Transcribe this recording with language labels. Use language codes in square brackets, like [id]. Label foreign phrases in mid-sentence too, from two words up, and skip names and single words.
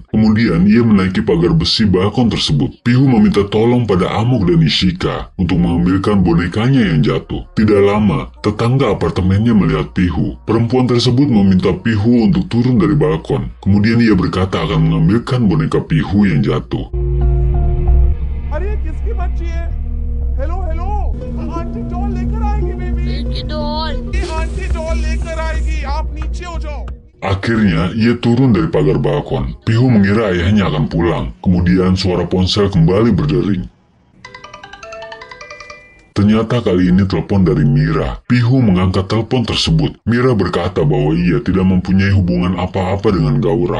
[id] Kemudian ia menaiki pagar besi balkon tersebut. Pihu meminta tolong pada Amok dan Ishika untuk mengambilkan bonekanya yang jatuh. Tidak lama, tetangga apartemennya melihat Pihu. Perempuan tersebut meminta Pihu untuk turun dari balkon. Kemudian ia berkata akan mengambilkan boneka Pihu yang jatuh. [hi] हेलो हेलो आंटी डॉल लेकर आएगी बेबी आंटी डॉल लेकर आएगी आप नीचे हो जाओ. [id] Akhirnya, ia turun dari pagar balkon. Pihu mengira ayahnya akan pulang. Kemudian suara ponsel kembali berdering. Ternyata kali ini telepon dari Mira. Pihu mengangkat telepon tersebut. Mira berkata bahwa ia tidak mempunyai hubungan apa-apa dengan Gaurav.